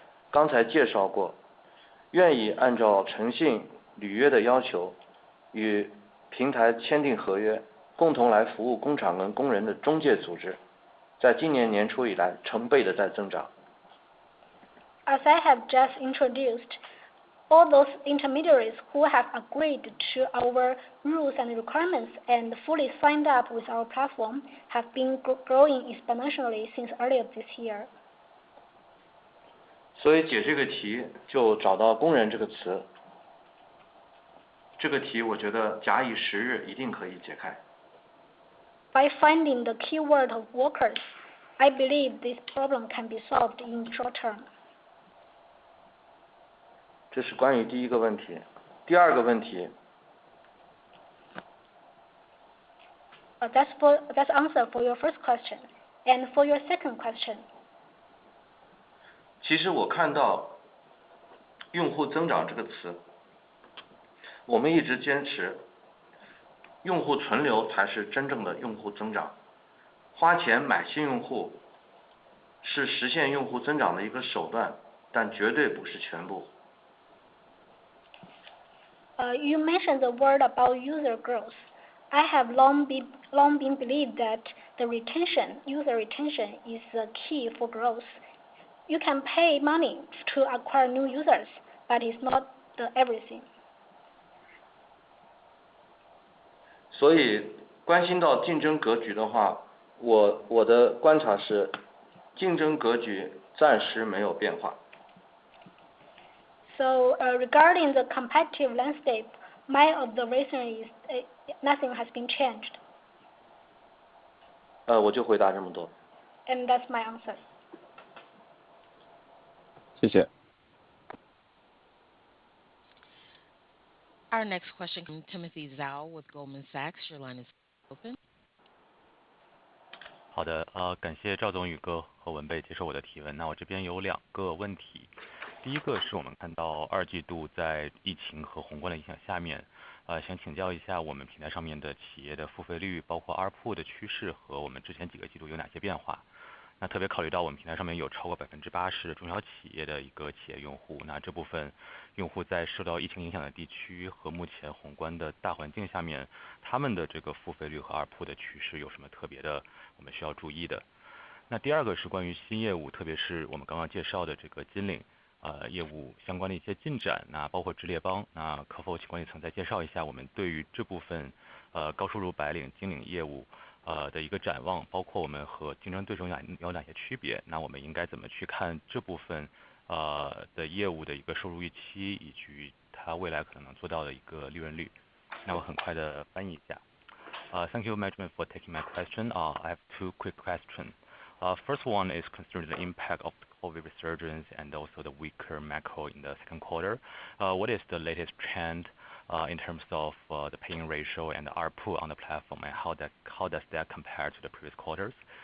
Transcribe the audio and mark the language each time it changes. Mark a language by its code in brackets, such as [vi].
[zh] 刚才介绍过，愿意按照诚信履约的要求，与平台签订合约，共同来服务工厂跟工人的中介组织，在今年年初以来成倍的在增长。 [en] As I have just introduced, all those intermediaries who have agreed to our rules and requirements and fully signed up with our platform have been growing exponentially since earlier this year. [zh] 所以解这个题就找到工人这个词，这个题我觉得假以时日一定可以解开。 [en] By finding the keyword of workers, I believe this problem can be solved in short term. [zh] 这是关于第一个问题。第二个问题， [en] That's answer for your first question. And for your second question, [zh] 其实我看到用户增长这个词，我们一直坚持用户存留才是真正的用户增长，花钱买新用户是实现用户增长的一个手段，但绝对不是全部。 [en] You mentioned the word about user growth. I have long been believed that user retention is the key for growth. You can pay money to acquire new users, but it's not the everything. [zh] 所以关心到竞争格局的话，我的观察是，竞争格局暂时没有变化。 [en] So regarding the competitive landscape, my observation is nothing has been changed. [zh] 我就回答这么多。 [en] And that's my answer. [zh] 谢谢。 [en] Our next question comes from Timothy Zhao with Goldman Sachs. Your line is open. [zh] 好的，感谢赵总、宇哥和文蓓接受我的提问。那我这边有2个问题，第一个是我们看到2季度在疫情和宏观的影响下面，想请教一下我们平台上面的企业的付费率，包括 ARPU 的趋势和我们之前几个季度有哪些变化？那特别考虑到我们平台上面有超过80%的中小企业的一个企业用户，那这部分用户在受到疫情影响的地区和目前宏观的大环境下面，他们的这个付费率和 ARPU 的趋势有什么特别的我们需要注意的？那第2个是关于新业务，特别是我们刚刚介绍的这个金领业务相关的一些进展，那包括直列帮，那可否请管理层再介绍一下我们对于这部分高收入白领金领业务的一个展望，包括我们和竞争对手有哪些区别？那我们应该怎么去看这部分的业务的一个收入预期，以及它未来可能做到的一个利润率？那我很快的翻译一下。 [en] Thank you, management, for taking my question. I have 2 quick questions. First one is concerning the impact of the COVID resurgence and also the weaker macro in the second quarter. What is the latest trend in terms of the paying ratio and the ARPU on the platform, and how does that compare to the previous quarters?